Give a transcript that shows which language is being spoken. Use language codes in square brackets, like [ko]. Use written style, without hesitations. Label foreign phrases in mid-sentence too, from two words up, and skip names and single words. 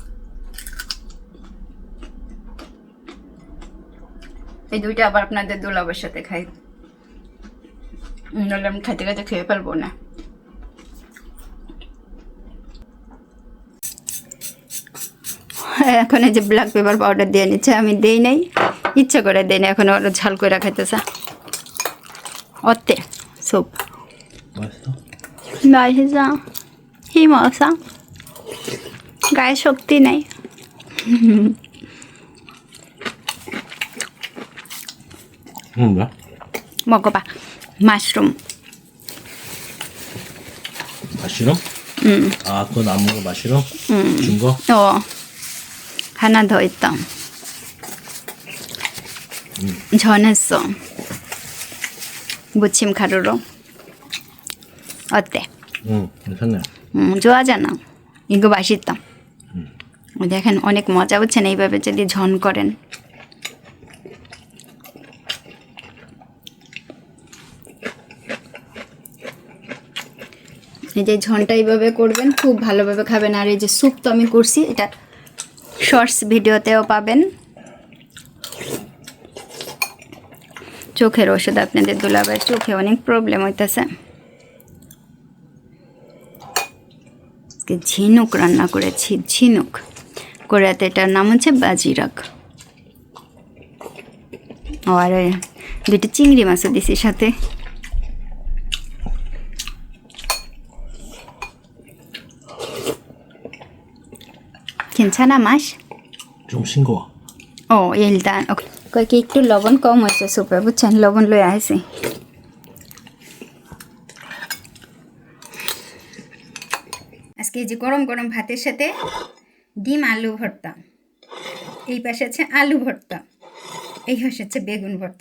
[bn] এই দুইটা আবার আপনাদের দোলাবের সাথে খাই, নাহলে আমি খাইতে খাইতে খেয়ে ফেলবো না। এখন এই যে [en] black pepper powder [bn] দিয়ে নিচ্ছে, আমি দেই নাই, ইচ্ছা করে দেই না, এখন ওরা ঝাল করে খাইতেছে। [ko] 어때? 숲. 맛있어? 맛있어. 힘 없어? [bn] গায়ে শক্তি নাই। [ko] 뭐야? 먹어봐. 마시룸. 마시롱? 아, 그건 안 먹어, 마시롱? 준 거? 하나 더 있다. 전했어. 무침 가루로. 어때? 괜찮네. 좋아하잖아. 이거 맛있다. [bn] দেখেন অনেক মজা হচ্ছেন এইভাবে যদি ঝন করেন। এই যে ঝনটা এইভাবে করবেন, খুব ভালোভাবে খাবেন। আর এই যে স্যুপ তো আমি করছি, এটা শর্টস ভিডিওতেও পাবেন। চোখের ওষুধ আপনাদের দুলাভাইয়ের চোখে অনেক প্রবলেম হইতেছে। আজকে ঝিনুক রান্না করেছি, ঝিনুক। কোরিয়াতে এটার নাম হচ্ছে বাজিরাক। আর দুটো চিংড়ি মাছও দিছি সাথে। [ko] 괜찮아 맛? 좀 싱거워. [bn] 일단 কয়েক একটু লবণ কম হয়েছে সুপে, বুঝছেন, লবণ লয়ে আসি। আজকে যে গরম গরম ভাতের সাথে ডিম আলু ভর্তা, এই পাশে আছে আলু ভর্তা, এই পাশে হচ্ছে বেগুন ভর্তা।